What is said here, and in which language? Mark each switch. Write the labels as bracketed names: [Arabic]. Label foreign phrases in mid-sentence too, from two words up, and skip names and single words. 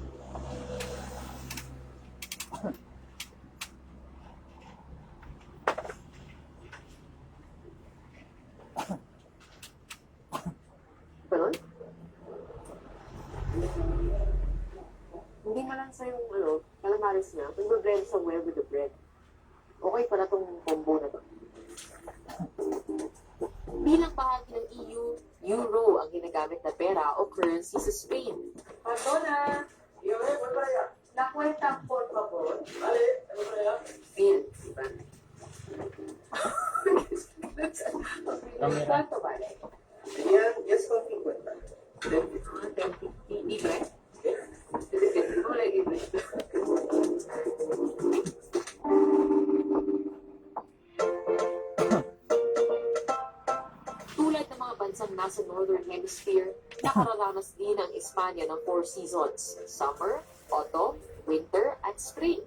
[Filipino] Ganon? Hindi malansa yung calamares niya. Kung mag-blend sa [English] well with the bread. [Filipino] Okay pala tong combo na to. Bilang bahagi ng EU, euro ang ginagamit na pera o currency sa Spain. [Spanish] Perdona! La cuenta, por favor. Vale, [Filipino] ano ba yan? Bill, diba? Camera. [Spanish] ¿Cuánto vale? Yan, yes, con 50. 10.50 libre. Hola, libre. [Filipino] Tulad ng mga bansang nasa Northern Hemisphere, nakararanas din ang Espanya ng 4 seasons: [English] summer, autumn, winter, [Filipino] at spring.